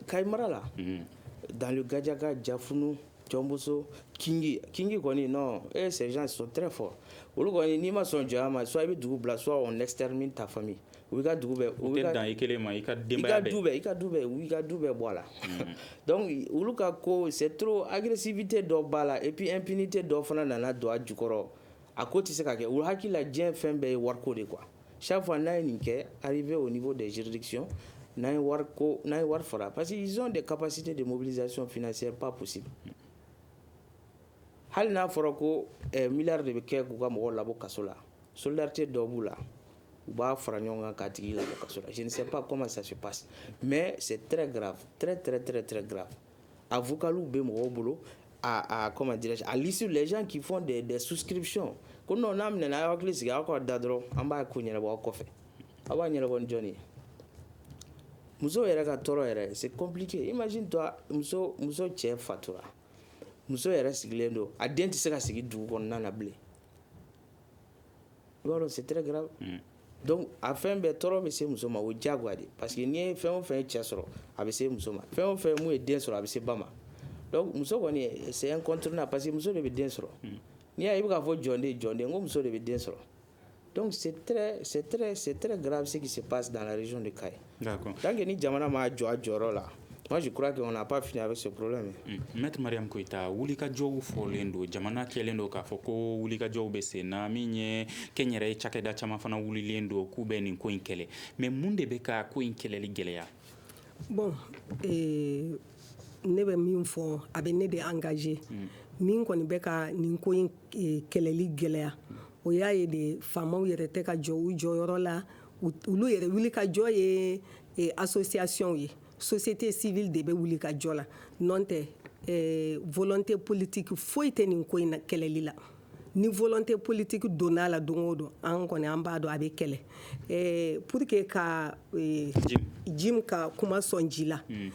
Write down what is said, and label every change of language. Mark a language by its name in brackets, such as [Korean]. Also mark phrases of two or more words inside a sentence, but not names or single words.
[Bambara] Kayi mara la [French] dans le [Bambara] Gadiaga Diafunu Tchomboso Kingi kɔni [French] non ces gens sont très forts [Bambara] olu kɔni n'i ma sɔn jɔnya ma soit i bɛ dugu bila [French] soit on extermine ta famille [Bambara] u ka dugu bɛɛ u tɛ dan i kelen ma i ka denbaya bɛɛ i ka du bɛɛ bɔ a la donc olu ka ko [French] c'est trop agressivité [Bambara] dɔ b'a la [French] et puis impunité [Bambara] dɔ fana nana don a jukɔrɔ a ko tɛ se ka kɛ olu hakili la diɲɛ fɛn bɛɛ ye wariko de [French] quoi chaque fois [Bambara] n'a ye nin kɛ [French] arrivé au niveau des juridictions [Bambara] n'a ye wari fara [French] parce que ils ont des capacités de mobilisation financière pas possible [Bambara] hali n'a fɔra ko milliard de bɛ kɛ k'u ka mɔgɔw labɔ kaso la solidarité dɔ b'u la u b'a fara ɲɔgɔn kan k'a tigi labɔ kaso la [French] je ne sais pas comment ça se passe mais c'est très grave très grave avocats [Bambara] bɛ mɔgɔw bolo [French] comment dirais-je à l'issue les gens qui font des souscriptions [Bambara] ko non n'a minɛna a hakili sigi aw ka da dɔrɔn an b'a ko ɲɛnabɔ aw kɔfɛ aw b'a ɲɛnabɔ ni jɔn ye muso yɛrɛ ka tɔɔrɔ yɛrɛ [French] c'est compliqué imagine toi [Bambara] muso cɛ fatura muso yɛrɛ sigilen don a den tɛ se ka sigi dugu kɔnɔna na bilen i b'a dɔn [French] c'est très grave [Bambara] donc a fɛn bɛɛ tɔɔrɔ bɛ se muso ma o diyagoya de [French] parce que [Bambara] n'i ye fɛn o fɛn cɛ sɔrɔ a bɛ se muso ma fɛn o fɛn mun ye den sɔrɔ a bɛ se ba ma donc muso kɔni [French] c'est incontournable parce que [Bambara] muso de bɛ den sɔrɔ n'i y'a ye i bɛ k'a fɔ jɔn den n ko muso de bɛ den sɔrɔ [French] donc c'est très grave ce qui se passe dans la région de Kayi tant que [Bambara] ni jamana ma jɔ a jɔyɔrɔ la [French] moi je crois qu'on n'a pas fini avec ce problème [Bambara] Maître Mariam Koita wulikajɔw fɔlen don jamana kɛlen don k'a fɔ ko wulikajɔw bɛ sen na min ye kɛnyɛrɛye cakɛda caman fana wulilen don k'u bɛ nin ko in kɛlɛ mais mun de bɛ ka ko in kɛlɛli gɛlɛya bon ne bɛ min fɔ a bɛ ne de engagé min kɔni bɛ ka nin ko in kɛlɛli gɛlɛya o y'a ye de faamaw yɛrɛ tɛ ka jɔ u jɔyɔrɔ la olu yɛrɛ wuli ka jɔ ye association ye [French] société civile [Bambara] de bɛ wuli ka jɔ la n'o tɛ [French] volonté politique [Bambara] foyi tɛ nin ko in kɛlɛli la ni [French] volonté politique [Bambara] donna la don o don an kɔni an b'a dɔn a bɛ kɛlɛ [French] pour que [Bambara] ka Jim ka kuma sɔn ji la